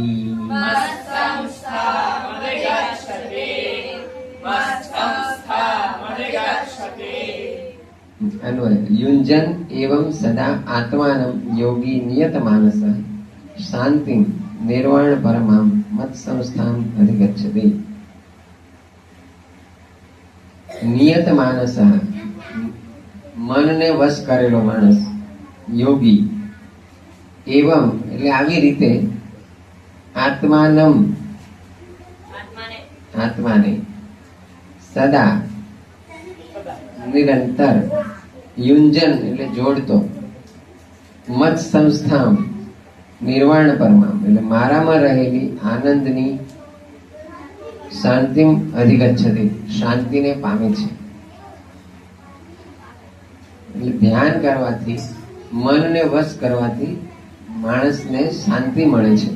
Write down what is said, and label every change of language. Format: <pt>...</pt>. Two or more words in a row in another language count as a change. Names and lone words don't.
<sa>अन्वय युञ्जन एवं सदा आत्मानं योगी नियतमानसः शांति निर्वाण परमाम मत संस्थान अधिगच्छति। नियत मानस</sa> <gu>મન ને વશ કરેલો</gu> <sa>मानस योगी एवं</sa> <gu>એટલે આવી રીતે આત્માને સદા નિરંતર યુંજન એટલે જોડતો</gu> <sa>मत संस्था निर्वाण परमाम</sa> <gu>એટલે મારામાં રહેલી આનંદની શાંતિ અધિગચ્છતિ શાંતિને પામે છે। એટલે ધ્યાન કરવાથી મનને વશ કરવાથી માણસને શાંતિ મળે છે।</gu>